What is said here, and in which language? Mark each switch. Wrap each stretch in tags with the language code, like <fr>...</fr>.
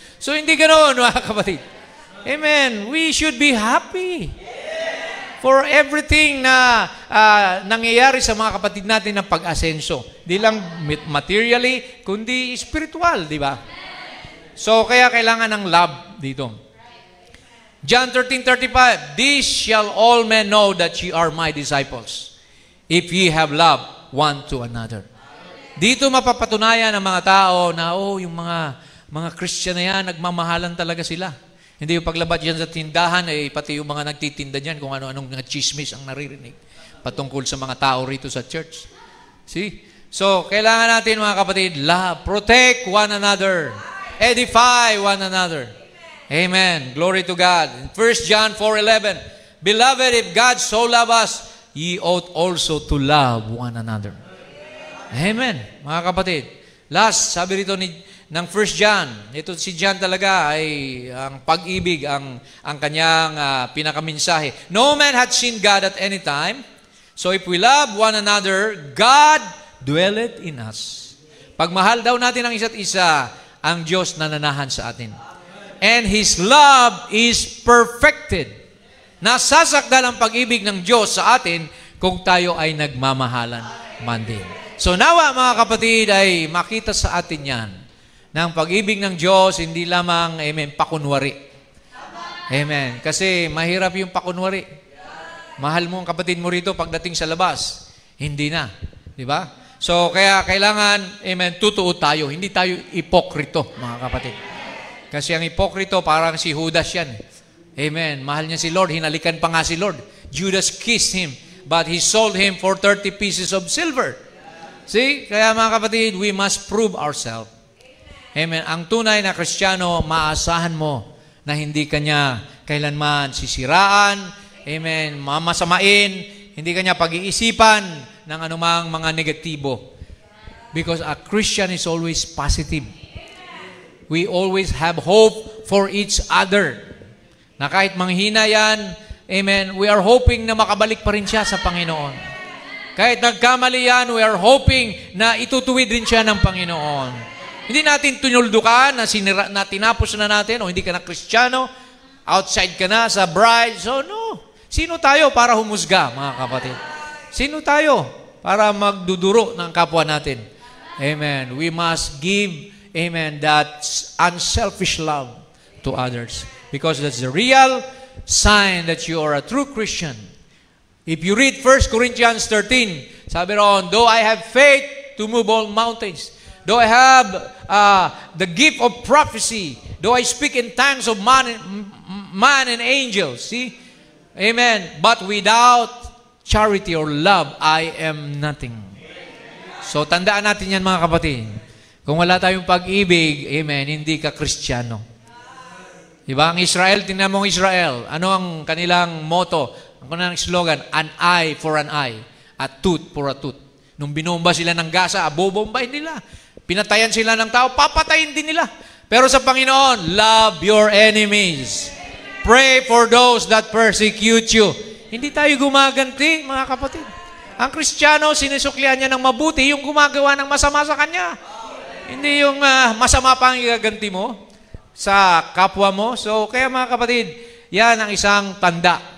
<tl>So hindi ganoon, mga kapatid. Amen.</tl> <en>We should be happy for everything</en> <tl>na nangyayari sa mga kapatid natin ng pag-asenso. Di lang materially, kundi spiritual, di ba? So, kaya kailangan ng love dito.</tl> <en>John 13:35, "This shall all men know that ye are my disciples, if ye have love one to another."</en> <tl>Dito mapapatunayan ng mga tao na, yung mga Christian na yan, nagmamahalan talaga sila. Hindi yung paglabas dyan sa tindahan, pati yung mga nagtitinda dyan, kung ano-anong mga chismis ang naririnig patungkol sa mga tao rito sa church.</tl> <en>See? So,</en> <tl>kailangan natin, mga kapatid,</tl> <en>love, protect one another, edify one another. Amen. Glory to God. In 1 John 4:11, "Beloved, if God so loved us, ye ought also to love one another."</en> <tl>Amen. Mga kapatid. Last, sabi rito ng 1 John, ito si John talaga ay ang pag-ibig, ang kanyang pinakaminsahe.</tl> <en>"No man hath seen God at any time, so if we love one another, God dwelleth in us."</en> <tl>Pagmahal daw natin ang isa't isa, ang Diyos nananahan sa atin.</tl> <en>And His love is perfected.</en> <tl>Nasasakdal ang pag-ibig ng Diyos sa atin kung tayo ay nagmamahalan man din. So nawa, mga kapatid, ay makita sa atin yan ng pag-ibig ng Diyos, hindi lamang, amen, pakunwari. Amen. Kasi mahirap yung pakunwari. Mahal mo ang kapatid mo rito pagdating sa labas. Hindi na. Di ba? So, kaya kailangan, amen, totoo tayo. Hindi tayo ipokrito, mga kapatid. Kasi ang ipokrito, parang si Judas yan. Amen. Mahal niya si Lord. Hinalikan pa nga si Lord.</tl> <en>Judas kissed Him, but he sold Him for 30 pieces of silver. See?</en> <tl>Kaya mga kapatid,</tl> <en>we must prove ourselves. Amen.</en> <tl>Ang tunay na Kristiyano, maasahan mo na hindi kanya kailanman sisiraan, amen, mamasamain, hindi kanya pag-iisipan ng anumang mga negatibo.</tl> <en>Because a Christian is always positive. We always have hope for each other.</en> <tl>Na kahit manghina yan, amen,</tl> <en>we are hoping</en> <tl>na makabalik pa rin siya sa Panginoon. Kahit nagkamali yan,</tl> <en>we are hoping</en> <tl>na itutuwid rin siya ng Panginoon. Hindi natin tunuldukan na tinapos na natin, o hindi ka na Kristiyano, outside ka na sa bride. So, no. Sino tayo para humusga, mga kapatid? Sino tayo para magduduro ng kapwa natin? Amen.</tl> <en>We must give, amen, that unselfish love to others. Because that's the real sign that you are a true Christian. If you read 1 Corinthians 13,</en> <tl>sabi roon,</tl> <en>"Though I have faith to move all mountains, though I have the gift of prophecy, though I speak in tongues of man and angels," see? Amen. "But without charity or love, I am nothing."</en> <tl>So, tandaan natin yan, mga kapatid. Kung wala tayong pag-ibig, amen, hindi ka Kristiyano. Diba? Ang Israel, tingnan mo ang Israel. Ano ang kanilang motto? Ang kanilang slogan,</tl> <en>"An eye for an eye, a tooth</en> <tl>for a tooth." Nung binomba sila ng Gaza, bobombahin nila. Pinatayan sila ng tao, papatayin din nila. Pero sa Panginoon,</tl> <en>love your enemies. Pray for those that persecute you.</en> <tl>Hindi tayo gumaganti, mga kapatid. Ang Kristiyano, sinisuklian niya ng mabuti yung gumagawa ng masama sa kanya. Hindi yung masama pa ang igaganti mo sa kapwa mo. So, kaya mga kapatid, yan ang isang tanda.</tl>